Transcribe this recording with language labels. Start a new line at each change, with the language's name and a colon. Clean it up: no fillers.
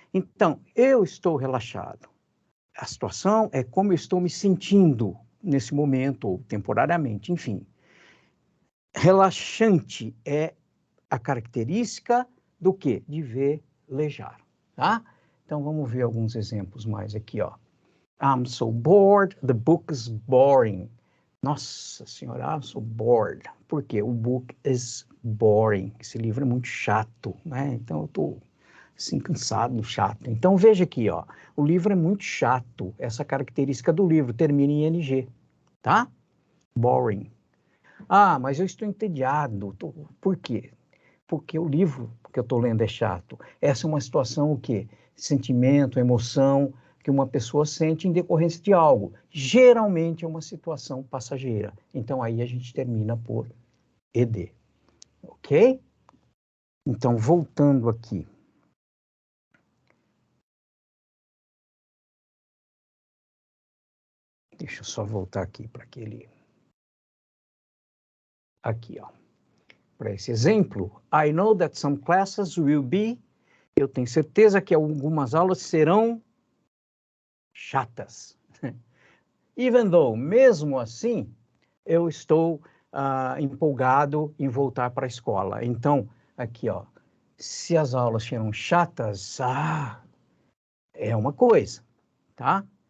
Portuguese: Então, eu estou relaxado. A situação é como eu estou me sentindo nesse momento, ou temporariamente, enfim. Relaxante é a característica do quê? De velejar, tá? Então, vamos ver alguns exemplos mais aqui, ó.
English: I'm so bored, the book is boring.
Portuguese: Nossa senhora,
English: I'm so bored.
Portuguese: Por quê? O
English: book is boring.
Portuguese: Esse livro é muito chato, né? Então, eu estou assim, cansado, chato. Então, veja aqui, ó. O livro é muito chato. Essa característica do livro termina em ing, tá? Boring. Ah, mas eu estou entediado. Por quê? Porque o livro que eu estou lendo é chato. Essa é uma situação, o quê? Sentimento, emoção que uma pessoa sente em decorrência de algo. Geralmente é uma situação passageira. Então, aí a gente termina por ed. Ok? Então, voltando aqui. Deixa eu só voltar aqui para aquele... Aqui, ó. Para esse exemplo.
English: I know that some classes will be...
Portuguese: Eu tenho certeza que algumas aulas serão chatas.
English: Even though,
Portuguese: mesmo assim, eu estou empolgado em voltar para a escola. Então, aqui, ó, se as aulas serão chatas, é uma coisa, tá?